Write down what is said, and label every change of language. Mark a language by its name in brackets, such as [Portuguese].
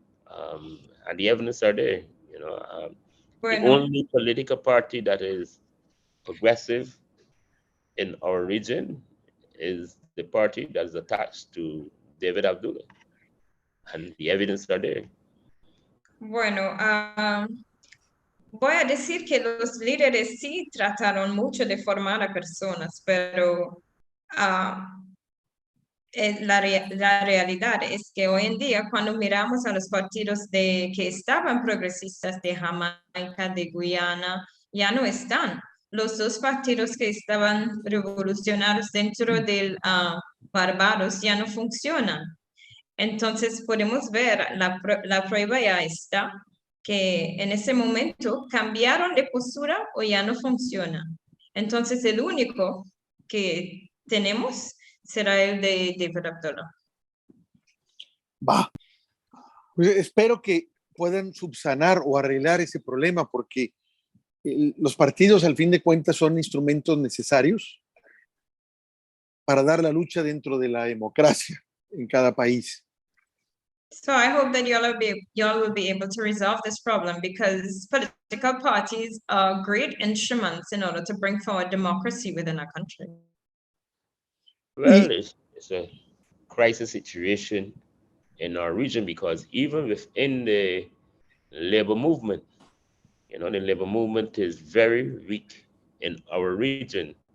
[English] And the evidence are there. The only political party that is progressive in our region is the party that is attached to David Abdullah, and the evidence are there. [Spanish] Bueno, voy a decir que los líderes sí trataron mucho de formar a personas, pero la realidad es que hoy en día, cuando miramos a los partidos que estaban progresistas de Jamaica, de Guyana, ya no están. Los dos partidos que estaban revolucionarios dentro del Barbados ya no funcionan. Entonces podemos ver, la prueba ya está, que en ese momento cambiaron de postura o ya no funciona. Entonces el único que tenemos será el de David Abdullah. Pues espero que puedan subsanar o arreglar ese problema, porque los partidos al fin de cuentas son instrumentos necesarios para dar la lucha dentro de la democracia en cada país. [English] So I hope that y'all will be able to resolve this problem, because political parties are great instruments in order to bring forward democracy within our country. Well, it's a crisis situation in our region, because even within the labor movement, the labor movement is very weak in our region.